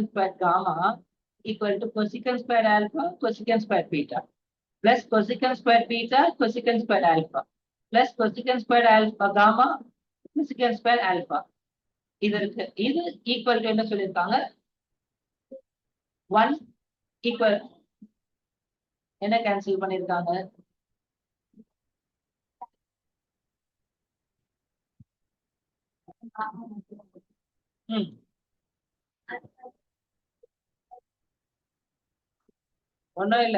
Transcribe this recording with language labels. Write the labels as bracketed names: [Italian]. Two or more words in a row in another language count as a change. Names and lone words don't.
[English] squared gamma equal to cosecant squared alpha, cosecant squared beta plus cosecant squared beta, cosecant squared alpha plus cosecant squared alpha gamma, cosecant squared alpha. [Tamil] இது இருக்கு. இது [English] equal to [Tamil] என்ன சொல்லியிருக்காங்க? 1 ஈக்குவல் என்ன கேன்சல் பண்ணிருக்காங்க? ம், ஒண்ணும் இல்ல.